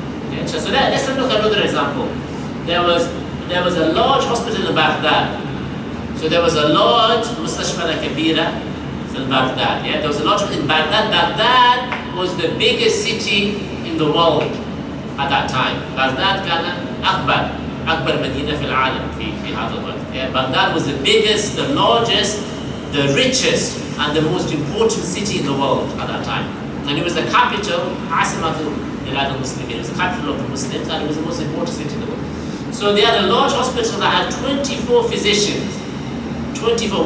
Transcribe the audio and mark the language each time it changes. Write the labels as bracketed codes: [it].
[en] Yeah, so let's look at another example. There was a large hospital in Baghdad. So there was a large [ar] Mustashfa al-Kabira [en] in Baghdad. Yeah, there was a large in Baghdad. Baghdad was the biggest city in the world at that time. [ar] Baghdad كان أكبر مدينة في العالم في هذا الوقت. [en] Yeah, Baghdad was the biggest, the largest, the richest, and the most important city in the world at that time. And it was the capital, [ar] Asimatul Bilad al-Muslimin. [en] It was the capital of the Muslims, and it was the most important city in the world. So they had a large hospital that had 24 physicians. 24.